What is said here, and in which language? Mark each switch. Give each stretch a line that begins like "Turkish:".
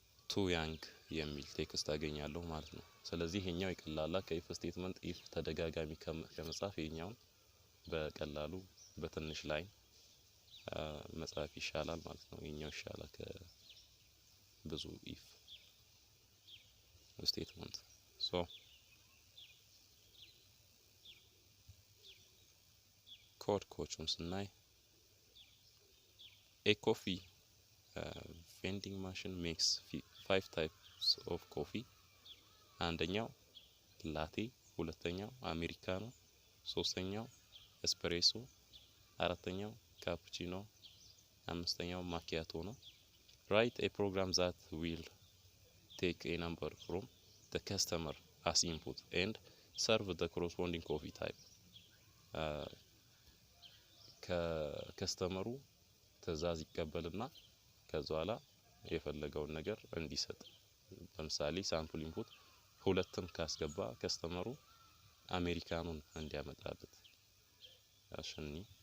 Amharic: too young የሚል ቴክስት አገኛለሁ ማለት ነው ስለዚህ ይሄኛው ይቀላላ ከኢፍ ስቴትመንት ኢፍ ተደጋጋሚ ከመጻፍ ይሄኛው በቀላሉ በትንሽ ላይ መጻፍ ይሻላል ማለት ነው ይሄኛው ይሻላል ከብዙ ኢፍ statement so ኮድ ኮቹን ስናይ
English: a coffee vending machine makes 5 types of coffee.
Amharic: አንደኛው ላቴ፣ ሁለተኛው አሜሪካኖ፣ ሶስተኛው ኤስፕሬሶ፣ አራተኛው ካፑቺኖ፣ አምስተኛው ማኪያቶ ነው።
English: Write a program that will take a number from the customer as input and serve the corresponding coffee type.
Amharic: ከከስተመሩ ትዕዛዝ ይቀበልና ከዛ በኋላ የፈለገውን ነገር እንዲሰጥ። ለምሳሌ ሳምፕል ኢንፑት ሁለትን ካስገባ ከስተመሩ አሜሪካኑን እንዲያመጣለት አሽኒ